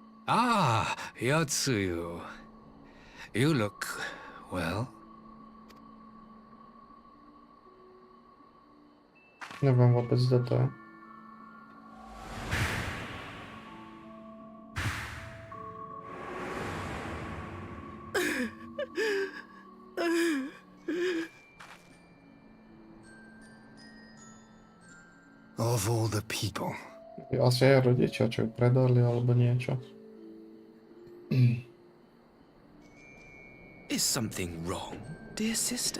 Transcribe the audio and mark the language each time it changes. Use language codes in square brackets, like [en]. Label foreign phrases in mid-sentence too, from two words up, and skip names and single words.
[en] Ah, Yotsuyu. You look, well. [sk] Neviem vôbec, kto to je. [en] Of all the people. [sk] Asi aj rodičia, čo ju predali alebo niečo. [en] Is something wrong, dear sister?